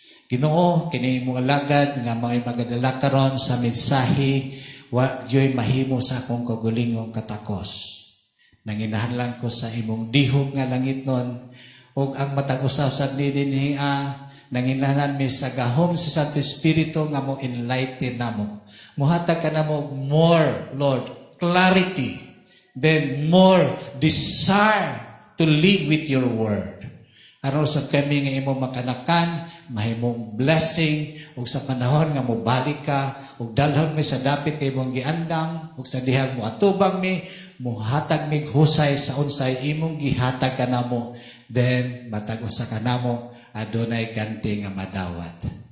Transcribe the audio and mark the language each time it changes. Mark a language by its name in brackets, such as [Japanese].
[Cebuano] Ginoo, kini imong alagad nga may magadala karon sa mensahe, wa gyoy mahimo sa akong kagulingong katakos. Nanginahanglan ko sa imong dihog nga langit nun, ug ang matag usab sa dinhiya, nanginahanglan mi sa gahom sa Santo Espiritu nga mo enlighten namo. Muhatag ka namo [English] more, Lord, clarity, then more desire to live with your word. [Cebuano] Aron sa kami nga imo makanakan, mahimong blessing, ug sa panahon nga mobalik ka, ug dalhon mi sa dapit kay imong giandam, ug sa dihang mo atubang mi, muhatag mig husay sa unsay imong gihatag kanamo, then matag usa kanamo adunay ganti nga madawat.